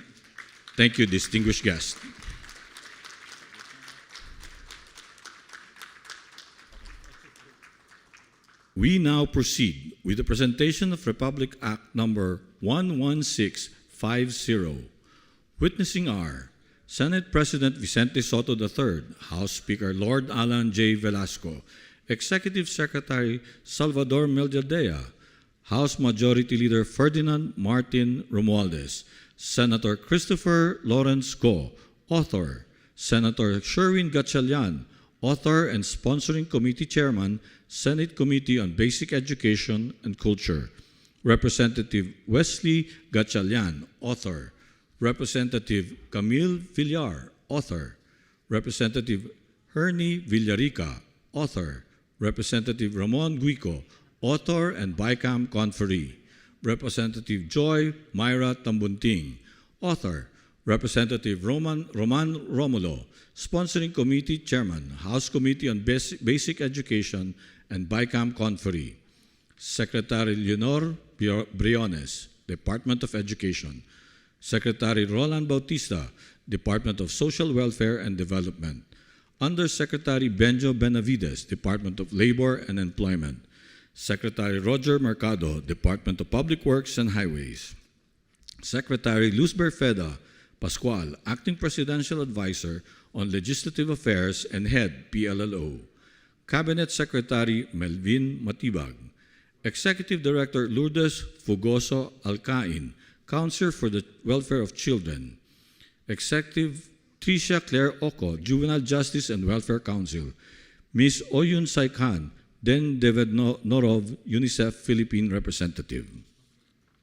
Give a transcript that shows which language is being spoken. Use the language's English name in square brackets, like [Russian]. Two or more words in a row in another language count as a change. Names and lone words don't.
[English] Thank you, distinguished guests. We now proceed with the presentation of Republic Act Number 11650. Witnessing are Senate President Vicente Soto III, House Speaker Lord Alan J. Velasco, Executive Secretary Salvador Meljaldea, House Majority Leader Ferdinand Martin Romualdez, Senator Christopher Lawrence Go, author, Senator Sherwin Gatchalian, author and sponsoring committee chairman, Senate Committee on Basic Education and Culture, Representative Wesley Gatchalian, author, Representative Camille Villar, author, Representative Hernie Villarica, author, Representative Ramon Guico, author and Bicam Conferee, Representative Joy Myra Tambunting, author, Representative Roman Romulo, sponsoring committee chairman, House Committee on Basic Education and Bicam Conferee, Secretary Leonor Briones, Department of Education, Secretary Roland Bautista, Department of Social Welfare and Development, Undersecretary Benjo Benavides, Department of Labor and Employment, Secretary Roger Mercado, Department of Public Works and Highways, Secretary Luz Verfeda Pascual, Acting Presidential Advisor on Legislative Affairs and Head PLLO, Cabinet Secretary Melvin Matibag, Executive Director Lourdes Fugoso Alcain, Counselor for the Welfare of Children, Executive Tricia Claire Oco, Juvenile Justice and Welfare Council, Ms. Oyun Saikan, Den David Norov, UNICEF Philippine Representative.